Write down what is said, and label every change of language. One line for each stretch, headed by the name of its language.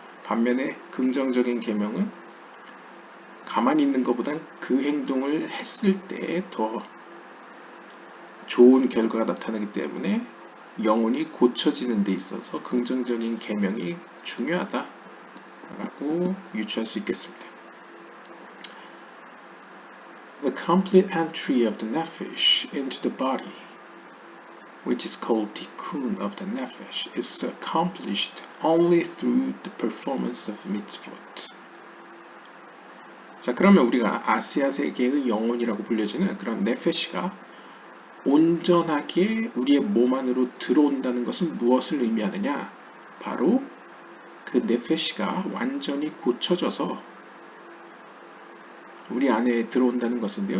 Korean: 반면에 긍정적인 계명은 가만히 있는 것보단 그 행동을 했을 때 더 좋은 결과가 나타나기 때문에 영혼이 고쳐지는 데 있어서 긍정적인 계명이 중요하다라고 유추할 수 있겠습니다.
English: The complete entry of the nefesh into the body, which is called tikkun of the nefesh, is accomplished only through the performance of mitzvot.
Korean: 자, 그러면 우리가 아시아 세계의 영혼이라고 불려지는 그런 네페시가 온전하게 우리의 몸 안으로 들어온다는 것은 무엇을 의미하느냐? 바로 그 네페시가 완전히 고쳐져서 우리 안에 들어온다는 것인데요.